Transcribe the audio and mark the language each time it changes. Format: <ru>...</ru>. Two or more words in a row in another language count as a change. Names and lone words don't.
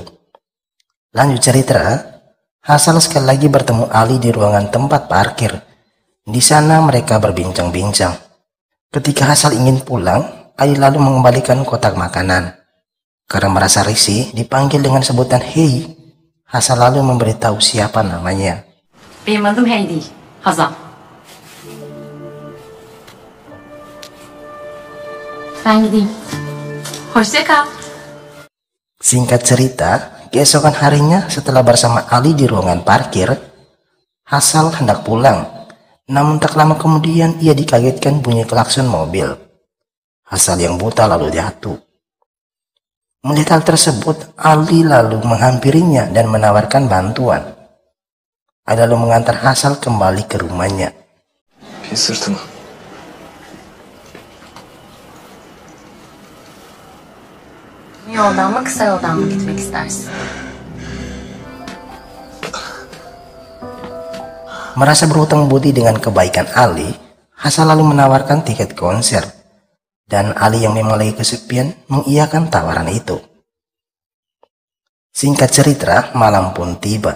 <id>Lanjut cerita, Hasal sekali lagi bertemu Ali di ruangan tempat parkir. Di sana mereka berbincang-bincang. Ketika Hasal ingin pulang, Ali lalu mengembalikan kotak makanan. Karena merasa risih dipanggil dengan sebutan Hey, Hasal lalu memberitahu siapa namanya.</id> <tr>Benim adım Hey değil. Hazal. Ben gideyim. Hoşça kal.</tr> <id>Singkat cerita, keesokan harinya setelah bersama Ali di ruangan parkir, Hasal hendak pulang Namun tak lama kemudian ia dikagetkan bunyi klakson mobil. Hasan yang buta lalu jatuh. Melihat hal tersebut, Ali lalu menghampirinya dan menawarkan bantuan. Ali lalu mengantar Hasan kembali ke rumahnya.</id> <tr>Bir sırtıma. Yoldan mı kısa yoldan mı gitmek istersin?</tr> <id>Merasa berhutang budi dengan kebaikan Ali, Hasan lalu menawarkan tiket konser. Dan Ali yang memang lagi kesepian mengiyakan tawaran itu. Singkat cerita, malam pun tiba.</id>